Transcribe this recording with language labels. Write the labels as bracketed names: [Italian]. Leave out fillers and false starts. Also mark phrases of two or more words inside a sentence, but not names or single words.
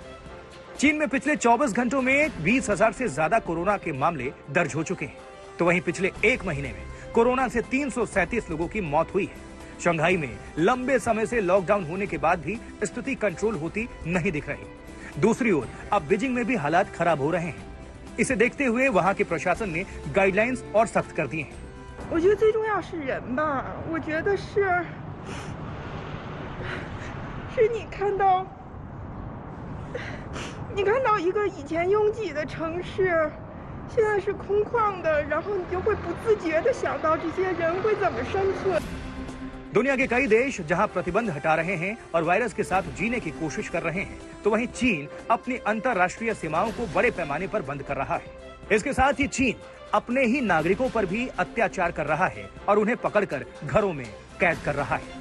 [Hindi] चीन में पिछले 24 घंटों में 20,000 से ज्यादा कोरोना के मामले दर्ज हो चुके हैं, तो वहीं पिछले एक महीने में कोरोना से 337 लोगों की मौत हुई है। शंघाई में लंबे समय से लॉकडाउन होने के बाद भी स्थिति कंट्रोल होती नहीं दिख रही। दूसरी ओर अब बीजिंग में भी हालात खराब हो रहे हैं। इसे देखते हुए वहां के प्रशासन ने गाइडलाइंस और सख्त कर दिए हैं। [Chinese] 我觉得最重要是人吧，我觉得是你看到一个以前拥挤的城市，现在是空旷的，然后你就会不自觉地想到这些人会怎么生存。 [Hindi] दुनिया के कई देश जहां प्रतिबंध हटा रहे हैं और वायरस के साथ जीने की कोशिश कर रहे हैं, तो वहीं चीन अपनी अंतर्राष्ट्रीय सीमाओं को बड़े पैमाने पर बंद कर रहा है। इसके साथ ही चीन अपने ही नागरिकों पर भी अत्याचार कर रहा है और उन्हें पकड़कर घरों में कैद कर रहा है।